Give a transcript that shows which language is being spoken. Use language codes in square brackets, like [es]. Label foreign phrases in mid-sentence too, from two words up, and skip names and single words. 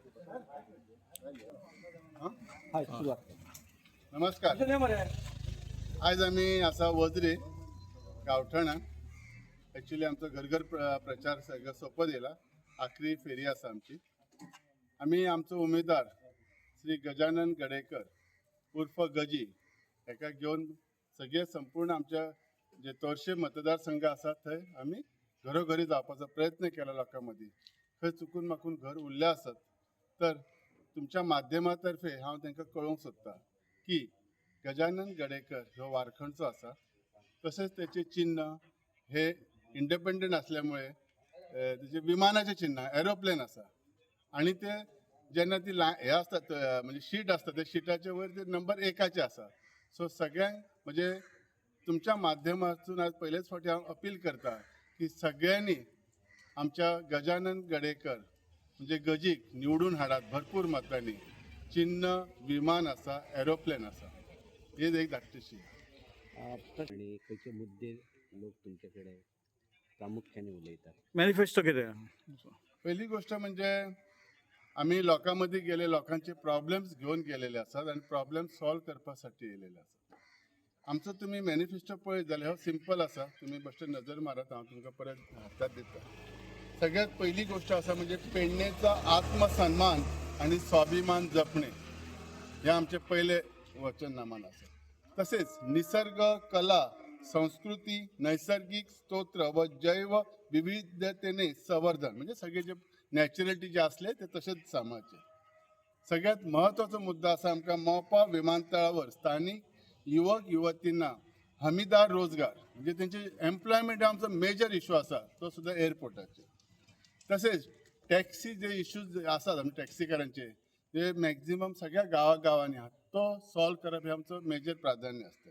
[kok] नमस्कार. आज आम्ही असा वजरे गावठाणा ॲक्च्युली आमचं घर प्रचार सगळं सोपं दिला. आखरी फेरी असा आमची. आम्ही आमचो उमेदवार श्री गजानन गडेकर उर्फ गजी हेका घेऊन सगळे संपूर्ण आमच्या जे तोरशे मतदारसंघ आसात थंय आम्ही घरोघरी जावपाचो प्रयत्न केला लोकांमध्ये. खंय चुकून माकून घर उरले आसत तर तुमच्या माध्यमातर्फे हांव तांकां कळोवंक सोदता की गजानन गडेकर ह्यो वारखणचो आसा. तसेच त्याचे चिन्ह हे इंडिपेंडंट असल्यामुळे त्याचे विमानाचे चिन्ह एरोप्लेन आसा आणि ते जेन्ना ती हे असतात म्हणजे शीट असता त्या शिटाच्या वयर ते नंबर 1 आसा. सो सगळ्यांक म्हणजे तुमच्या माध्यमातून आज पहिलेच फावटी हांव अपील करता की सगळ्यांनी आमच्या गजानन गडेकर म्हणजे गजीक निवडून हाडात भरपूर मतांनी. चिन्ह विमान आसा, एरोप्लेन आसा, हे एक धाकटीशी. आणि खंयचे मुद्दे लोक तुमच्याकडे प्रामुख्याने उलयतात? मॅनिफेस्टो कितें? [mr] पहिली गोष्ट म्हणजे आम्ही लोकांमध्ये गेले, लोकांचे प्रॉब्लेम्स घेऊन गेलेले असतात आणि [en] problem solve [mr] करपासाठी येलेले असतात. [kok] आमचं तुम्ही मॅनिफेस्टो पळयत जाल्यार हो सिंपल आसा. तुम्ही बेश्टे नजर मारत, हांव तुमकां परत हातात दिता. सगळ्यात पहिली गोष्ट असा म्हणजे पेडणेचा आत्मसन्मान आणि स्वाभिमान जपणे हे आमचे पहिले वचननामान आसा. तसेच निसर्ग, कला, संस्कृती, नैसर्गिक स्तोत्र व जैव विविधतेने संवर्धन म्हणजे सगळे जे नॅचरलिटी जे असले ते तसेच सांबाळचे. सगळ्यात महत्त्वाचा मुद्दा असा आमकां मोपा विमानतळावर स्थानिक युवक युवतींना हमीदार रोजगार म्हणजे त्यांचे एम्प्लॉयमेंट आमचो [en] major issue [kok] असा, तो सुद्धा एअरपोर्टाचे. तसेच टॅक्सी जे इश्यूज आसात आमचे टॅक्सीकारांचे ते मॅक्झिमम सगळ्या गावागावांनी आहात तो सॉल्व करप हे आमचं मेजर प्राधान्य असतलें.